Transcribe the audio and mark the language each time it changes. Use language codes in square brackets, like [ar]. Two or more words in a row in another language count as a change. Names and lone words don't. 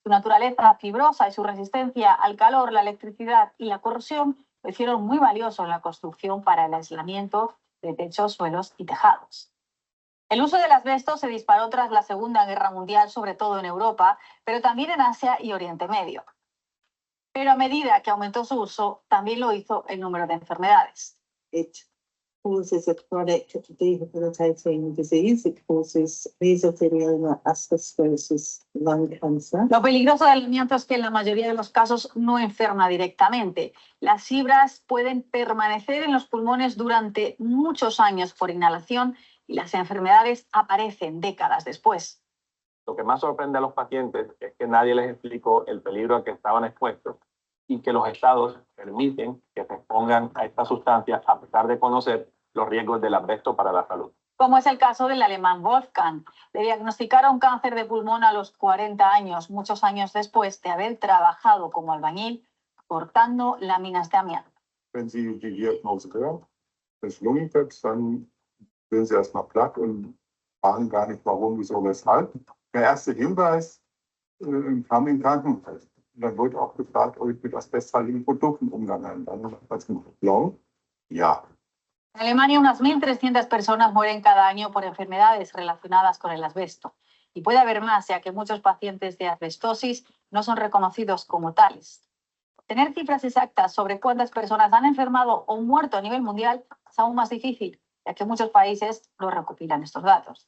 [es] Su naturaleza fibrosa y su resistencia al calor, la electricidad y la corrosión lo hicieron muy valioso en la construcción para el aislamiento de techos, suelos y tejados. El uso del asbesto se disparó tras la Segunda Guerra Mundial, sobre todo en Europa, pero también en Asia y Oriente Medio. Pero a medida que aumentó su uso, también lo hizo el número de enfermedades. [en] It causes a chronic debilitating disease. It causes mesothelioma, asbestosis, lung cancer. [es] Lo peligroso del amianto es que en la mayoría de los casos no enferma directamente. Las fibras pueden permanecer en los pulmones durante muchos años por inhalación y las enfermedades aparecen décadas después. Lo que más sorprende a los pacientes es que nadie les explicó el peligro al que estaban expuestos y que los estados permiten que se expongan a esta sustancia a pesar de conocer los riesgos del asbesto para la salud. Como es el caso del alemán Wolfgang. Le diagnosticaron cáncer de pulmón a los 40 años, muchos años después de haber trabajado como albañil cortando láminas de amianto. [de] Wenn Sie die Diagnose hören, des Lungenkrebs, dann sind Sie erstmal platt und fragen gar nicht, warum, wieso, weshalb. Der erste Hinweis kam im Krankenhaus. Dann wird auch gefragt, ob ich mit asbesthaltigen Produkten umgegangen bin. Dann als Blanc, ja. [es] En Alemania, unas 1.300 personas mueren cada año por enfermedades relacionadas con el asbesto. Y puede haber más, ya que muchos pacientes de asbestosis no son reconocidos como tales. Tener cifras exactas sobre cuántas personas han enfermado o muerto a nivel mundial es aún más difícil, ya que muchos países no recopilan estos datos.